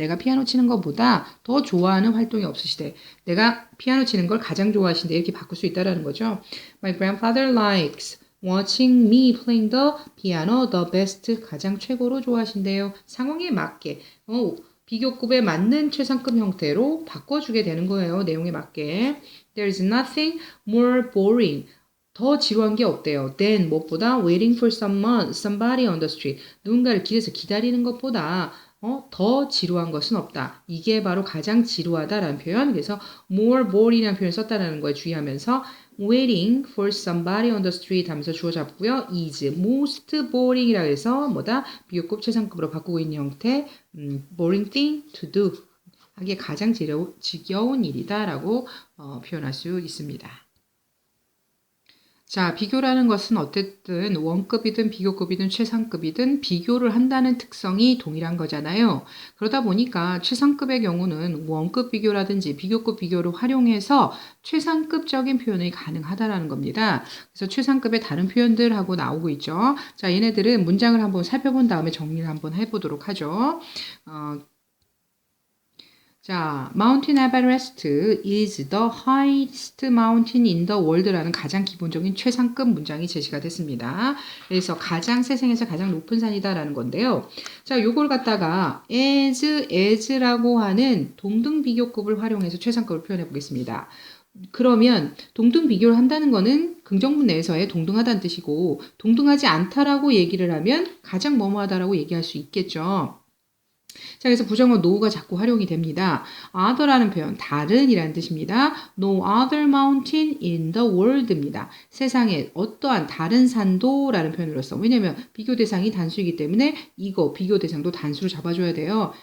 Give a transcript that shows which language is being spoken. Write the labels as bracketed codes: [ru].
[ko] 내가 피아노 치는 것보다 더 좋아하는 활동이 없으시대. 내가 피아노 치는 걸 가장 좋아하신대. 이렇게 바꿀 수 있다라는 거죠. [en] My grandfather likes watching me playing the piano the best [ko] 가장 최고로 좋아하신대요. 상황에 맞게 비교급에 맞는 최상급 형태로 바꿔주게 되는 거예요. 내용에 맞게. [en] There is nothing more boring. [ko] 더 지루한 게 없대요. [en] than [ko] 무엇보다 [en] waiting for somebody on the street. [ko] 누군가를 길에서 기다리는 것보다 더 지루한 것은 없다. 이게 바로 가장 지루하다라는 표현. 그래서 [en] more boring [ko] 이라는 표현을 썼다는 거에 주의하면서 [en] waiting for somebody on the street [ko] 하면서 주어 잡고요. [en] is most boring [ko] 이라고 해서 뭐다? 비교급 최상급으로 바꾸고 있는 형태 [en] boring thing to do. [ko] 하기에 가장 지겨운 일이다라고 표현할 수 있습니다. 자, 비교라는 것은 어쨌든 원급이든 비교급이든 최상급이든 비교를 한다는 특성이 동일한 거잖아요. 그러다 보니까 최상급의 경우는 원급 비교라든지 비교급 비교를 활용해서 최상급적인 표현이 가능하다라는 겁니다. 그래서 최상급의 다른 표현들하고 나오고 있죠. 자, 얘네들은 문장을 한번 살펴본 다음에 정리를 한번 해보도록 하죠. [en] 자, Mountain Everest is the highest mountain in the world [ko] 라는 가장 기본적인 최상급 문장이 제시가 됐습니다. 그래서 가장 세상에서 가장 높은 산이다라는 건데요. 자, 요걸 갖다가 as라고 하는 동등 비교급을 활용해서 최상급을 표현해 보겠습니다. 그러면 동등 비교를 한다는 거는 긍정문 내에서의 동등하다는 뜻이고 동등하지 않다라고 얘기를 하면 가장 뭐뭐하다라고 얘기할 수 있겠죠. 자, 그래서 부정어 no가 자꾸 활용이 됩니다. other라는 표현, 다른이라는 뜻입니다. [en] No other mountain in the world입니다. [ko] 세상에 어떠한 다른 산도라는 표현으로써. 왜냐면 비교 대상이 단수이기 때문에 이거 비교 대상도 단수로 잡아줘야 돼요.